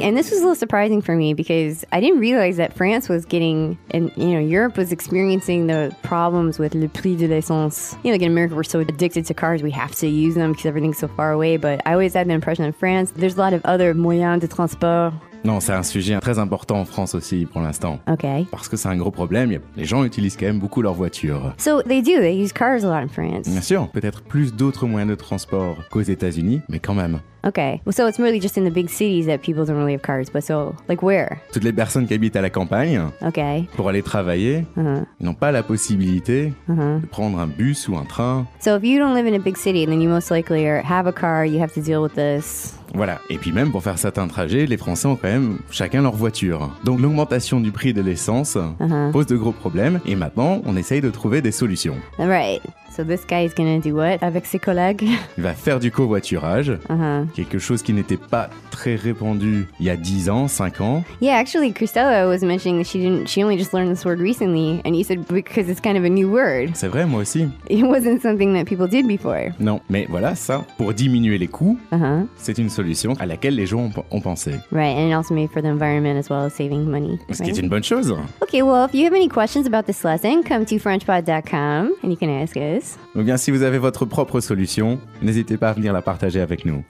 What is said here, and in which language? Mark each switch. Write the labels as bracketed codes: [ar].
[en] And this was a little surprising for me because I didn't realize that France was getting, and you know, Europe was experiencing the problems with [fr] le prix de l'essence. [en] You know, like in America, we're so addicted to cars, we have to use them because everything's so far away. But I always had the impression in France, there's a lot of other [fr] moyens de transport. Non, c'est un sujet très important en France aussi pour l'instant. Ok. Parce que c'est un gros problème, les gens utilisent quand même beaucoup leur voiture. [en] So they do, they use cars a lot in France. [fr] Bien sûr, peut-être plus d'autres moyens de transport qu'aux États-Unis, mais quand même. [en] Ok, well, so it's really just in the big cities that people don't really have cars, but so, like where? [fr] Toutes les personnes qui habitent à la campagne, okay. Pour aller travailler, n'ont pas la possibilité de prendre un bus ou un train. [en] So if you don't live in a big city, then you most likely have a car, you have to deal with this. [fr] Voilà, et puis même pour faire certains trajets, les Français ont quand même chacun leur voiture. Donc l'augmentation du prix de l'essence pose de gros problèmes, et maintenant on essaye de trouver des solutions. [en] Right. So this guy is gonna do what [fr] avec ses collègues? Il va faire du covoiturage, quelque chose qui n'était pas très répandu il y a 10 ans, 5 ans. [en] Yeah, actually, Christella was mentioning that she only just learned this word recently, and you said because it's kind of a new word. [fr] C'est vrai, moi aussi. [en] It wasn't something that people did before. [fr] Non, mais voilà, ça, pour diminuer les coûts, c'est une solution à laquelle les gens ont pensé. [en] Right, and it also made for the environment as well as saving money. [fr] Ce qui est une bonne chose. [en] Okay, well, if you have any questions about this lesson, come to frenchpod.com and you can ask it. [fr] Ou bien si vous avez votre propre solution, n'hésitez pas à venir la partager avec nous.